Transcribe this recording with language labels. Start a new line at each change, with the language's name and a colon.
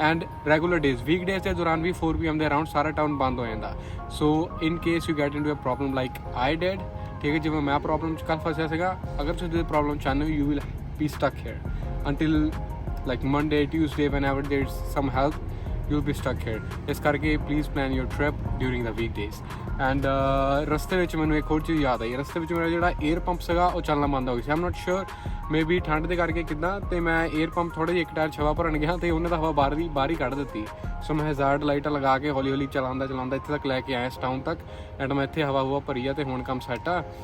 Punjabi: And regular days week days ਦੇ ਦੌਰਾਨ ਵੀ 4 PM ਦੇ ਅਰਾਊਂਡ ਸਾਰਾ ਟਾਊਨ ਬੰਦ ਹੋ ਜਾਂਦਾ।
English: so in case you get into a problem like I did,
Punjabi: ਠੀਕ ਹੈ, ਜਿਵੇਂ ਮੈਂ ਪ੍ਰੋਬਲਮ 'ਚ ਕੱਲ੍ਹ ਫਸਿਆ ਸੀਗਾ, ਅਗਰ ਤੁਸੀਂ ਇਹ ਪ੍ਰੋਬਲਮ ਚਾਹੁੰਦੇ ਹੋ,
English: You will be stuck here until like Monday, Tuesday, whenever there's some help, you'll be stuck here.
Punjabi: ਇਸ ਕਰਕੇ
English: please plan your trip during the weekdays.
Punjabi: And ਰਸਤੇ ਵਿੱਚ ਮੈਨੂੰ ਇੱਕ ਹੋਰ ਚੀਜ਼ ਯਾਦ ਆਈ। ਰਸਤੇ ਵਿੱਚ ਮੇਰਾ ਜਿਹੜਾ 에ਅਰ ਪੰਪ ਸੀਗਾ ਉਹ ਚੱਲਣਾ ਬੰਦ ਹੋ ਗਿਆ ਸੀ।
English: I'm not sure,
Punjabi: ਮੇਬੀ ਠੰਡ ਦੇ ਕਰਕੇ ਕਿੱਦਾਂ, ਅਤੇ ਮੈਂ 에ਅਰ ਪੰਪ ਥੋੜ੍ਹਾ ਜਿਹਾ ਇੱਕ ਟਾਇਰ 'ਚ ਹਵਾ ਭਰਨ ਗਿਆ ਅਤੇ ਉਹਨੇ ਤਾਂ ਹਵਾ ਬਾਹਰ ਹੀ ਕੱਢ ਦਿੱਤੀ। ਸੋ ਮੈਂ ਹਜ਼ਾਰਡ ਲਾਈਟਾਂ ਲਗਾ ਕੇ ਹੌਲੀ ਹੌਲੀ ਚਲਾਉਂਦਾ ਇੱਥੇ ਤੱਕ ਲੈ ਕੇ ਆਇਆ ਇਸ ਟਾਊਨ ਤੱਕ, ਐਂਡ ਮੈਂ ਇੱਥੇ ਹਵਾ ਹੁਵਾ ਭਰੀ ਆ ਅਤੇ ਹੁਣ ਕੰਮ ਸੈੱਟ ਆ।